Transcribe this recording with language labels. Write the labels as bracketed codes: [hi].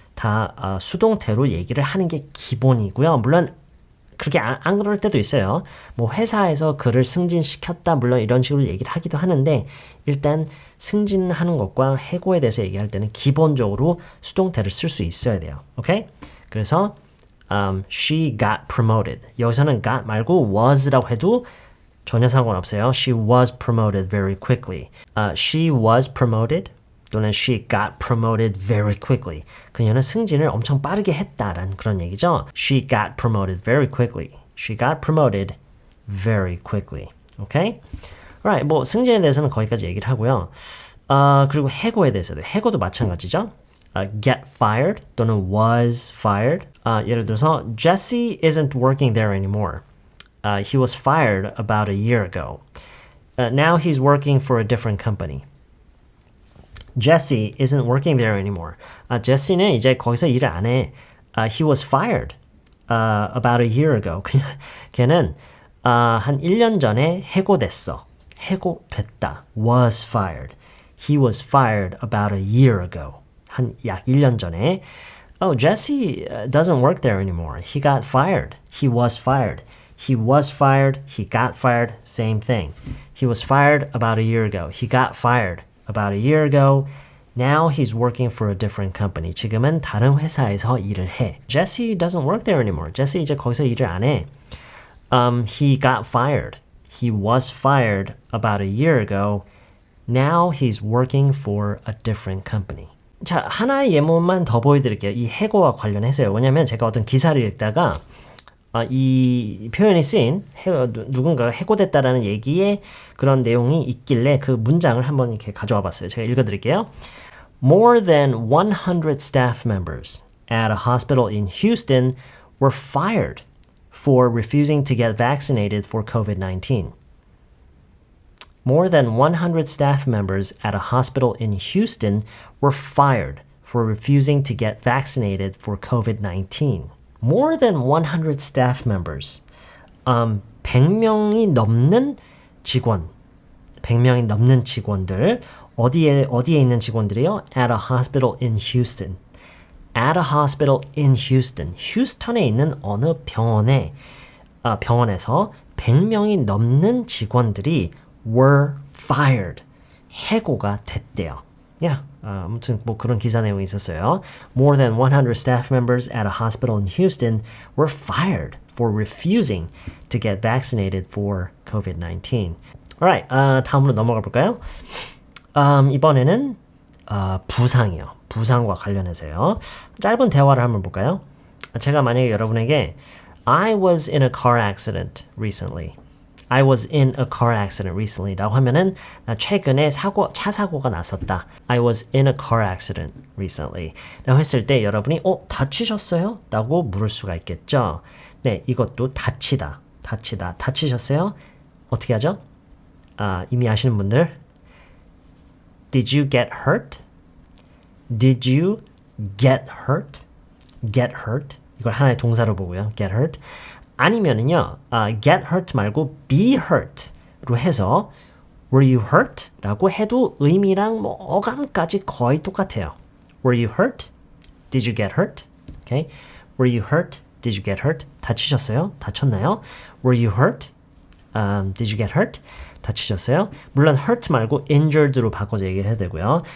[ko] 다 수동태로 얘기를 하는 게 기본이고요. 물론 그렇게 안 그럴 때도 있어요. 뭐 회사에서 그를 승진시켰다 물론 이런 식으로 얘기를 하기도 하는데 일단 승진하는 것과 해고에 대해서 얘기할 때는 기본적으로 수동태를 쓸 수 있어야 돼요. [en] 오케이? [ko] 그래서 [en] she got promoted. [ko] 여기서는 got 말고 was라고 해도 전혀 상관없어요. [en] She was promoted very quickly. She was promoted [ko] 또는 [en] she got promoted very quickly. [ko] 그녀는 승진을 엄청 빠르게 했다라는 그런 얘기죠. [en] She got promoted very quickly. She got promoted very quickly. Okay? Alright, [ko] 뭐 승진에 대해서는 거기까지 얘기를 하고요. 그리고 해고에 대해서도 해고도 마찬가지죠. [en] Get fired [ko] 또는 [en] was fired. [ko] 예를 들어서 [en] Jesse isn't working there anymore. He was fired about a year ago. Now he's working for a different company. Jesse isn't working there anymore. [ko] Jesse는 이제 거기서 일을 안 해. [en] He was fired about a year ago. [ko] 걔는 한 1년 전에 해고됐어. 해고됐다. [en] Was fired. He was fired about a year ago. [ko] 한 약 1년 전에. [en] Oh, Jesse doesn't work there anymore. He got fired. He was fired. He was fired. He got fired. Same thing. He was fired about a year ago. He got fired about a year ago. Now he's working for a different company. [ko] 지금은 다른 회사에서 일을 해. [en] Jesse doesn't work there anymore. [ko] Jesse 이제 거기서 일을 안 해. [en] He got fired. He was fired about a year ago. Now he's working for a different company. [ko] 자, 하나의 예문만 더 보여드릴게요. 이 해고와 관련해서요. 왜냐면 제가 어떤 기사를 읽다가 이 표현이 쓰인 누군가가 해고됐다라는 얘기에 그런 내용이 있길래 그 문장을 한번 이렇게 가져와 봤어요. 제가 읽어드릴게요. [en] More than 100 staff members at a hospital in Houston were fired for refusing to get vaccinated for COVID-19. More than 100 staff members at a hospital in Houston were fired for refusing to get vaccinated for COVID-19. More than 100 staff members. [ko] 100명이 넘는 직원. 100명이 넘는 직원들. 어디에 있는 직원들이요? [en] At a hospital in Houston. At a hospital in Houston. [ko] 휴스턴에 있는 어느 병원에서 100명이 넘는 직원들이 [en] were fired. [ko] 해고가 됐대요. [en] Yeah. [ko] 아무튼 뭐 그런 기사 내용이 있었어요. [en] More than 100 staff members at a hospital in Houston were fired for refusing to get vaccinated for COVID-19. Alright, [ko] 다음으로 넘어가 볼까요? 이번에는 부상이요. 부상과 관련해서요. 짧은 대화를 한번 볼까요? 제가 만약에 여러분에게 [en] I was in a car accident recently. I was in a car accident recently [ko] 라고 하면은 나 최근에 차 사고가 났었다. [en] I was in a car accident recently [ko] 라고 했을 때 여러분이 다치셨어요? 라고 물을 수가 있겠죠. 네, 이것도 다치셨어요? 어떻게 하죠? 이미 아시는 분들 [en] Did you get hurt? Did you get hurt? Get hurt? [ko] 이걸 하나의 동사로 보고요. [en] Get hurt. [ko] 아니면은요, [en] get hurt 말고 be hurt로 해서 were you hurt? [ko] 라고 해도 의미랑 뭐 어감까지 거의 똑같아요. [en] Were you hurt? Did you get hurt? Okay. Were you hurt? Did you get hurt? [ko] 다치셨어요? 다쳤나요? [en] Were you hurt? Did you get hurt? [ko] 다치셨어요? 물론 hurt 말고 injured로 바꿔서 얘기를 해야 되고요.